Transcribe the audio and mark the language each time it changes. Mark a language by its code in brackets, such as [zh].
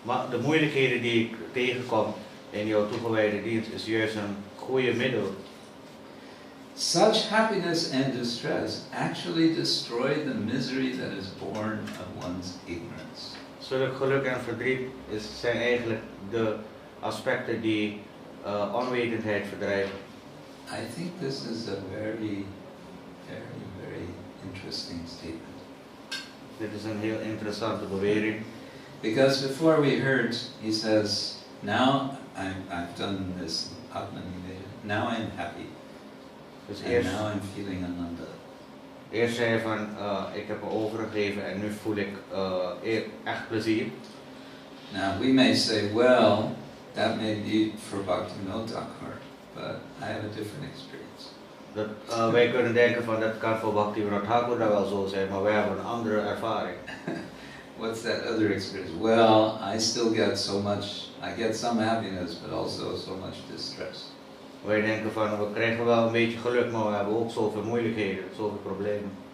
[nl] De moeilijkheden die ik tegenkom in jouw toegewijde dienst is juist een goede middel. [en] Such happiness and distress actually destroy the misery that is born of one's ignorance. [nl] Zulk geluk en verdriet zijn eigenlijk de aspecten die onwetendheid verdrijven. [en] I think this is a very, very, very interesting statement. [nl] Dit is een heel interessante bewering. [en] Because before we heard, he says, now I've done this Atman Niveda, now I'm happy. [nl] Dus [en] And now I'm feeling ananda. [nl] eerst zei hij van, ik heb me overgegeven en nu voel ik echt plezier. [en] Now we may say, well, that may be for Bhaktivinoda Thakur, but I have a different experience. [nl] Wij kunnen denken van, dat kan voor Bhaktivinoda Thakur dat wel zo zijn, maar wij hebben een andere ervaring. [en] What's that other experience? Well, I still get so much, I get some happiness, but also so much distress. [nl] Wij denken van, we krijgen wel een beetje geluk, maar we hebben ook zoveel moeilijkheden, zoveel problemen.